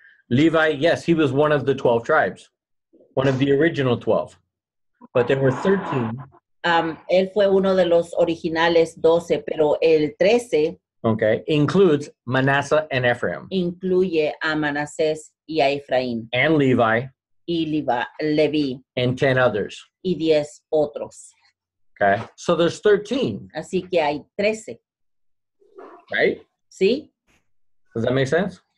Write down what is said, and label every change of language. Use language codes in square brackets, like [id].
[en] Levi, yes, he was one of the 12 tribes, one of the original 12. But there were 13. [es] Él fue uno de los originales 12, pero el 13 [en] Okay, includes Manasseh and Ephraim, [es] incluye a Manasés y a Efraín, [en] and Levi, [es] y Leví, [en] and 10 others. [es] y 10 otros. [en] Okay, so there's 13, [es] Así que hay 13. [en] right? [es] ¿Sí? [en] Does that make sense?